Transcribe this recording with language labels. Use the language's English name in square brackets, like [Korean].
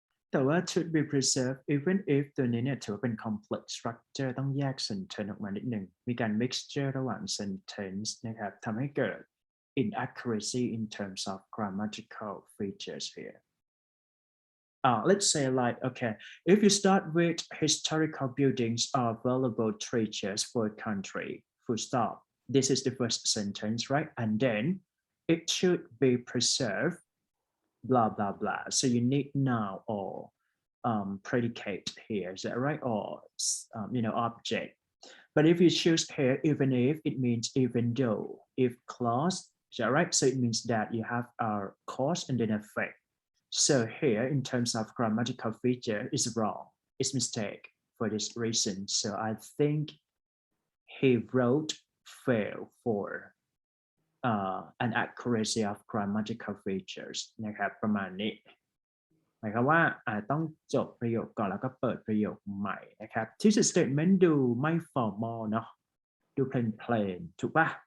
[Thai] แต่ว่า should be preserved even if ตัวนี้เนี่ยถือว่าเป็น complex structure ต้องแยก sentence ออกมานิดหนึ่งมีการ mixture ระหว่าง sentence นะครับทำให้เกิด [English] inaccuracy in terms of grammatical features here. Let's say like, okay, if you start with historical buildings are valuable treasures for a country, full stop. This is the first sentence, right? And then it should be preserved, blah, blah, blah. So you need noun or predicate here, is that right? Or, object. But if you choose here, even if, it means even though. If clause, is that right? So it means that you have a cause and then effect. So here, in terms of grammatical feature, is wrong. It's mistake for this reason. So I think he wrote fail for an accuracy of grammatical features [Thai] นะครับประมาณนี้หมายความว่าต้องจบประโยคก่อนแล้วก็เปิดประโยคใหม่นะครับที่ statement ดูไม่ formal เนาะดูเพลนๆถูกปะ